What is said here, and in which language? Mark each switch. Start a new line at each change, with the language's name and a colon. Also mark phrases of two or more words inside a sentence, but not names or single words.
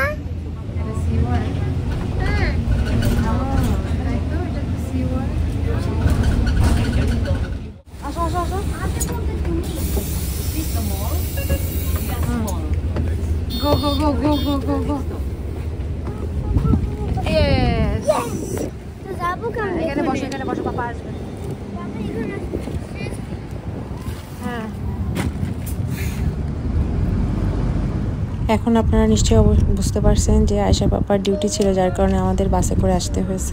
Bangla: এটা সিওয়ার। হ্যাঁ। তাই তো, এটা তো সিওয়ার। আসো আসো আসো।
English: Go go go go go go go. Yes.
Bangla: তো যাবো কেন? এখানে বসো, পাপা আসবে। এখন আপনারা নিশ্চয়ই বুঝতে পারছেন যে আয়েশা পাপার ডিউটি ছিল, যার কারণে আমাদের বাসে করে আসতে হয়েছে।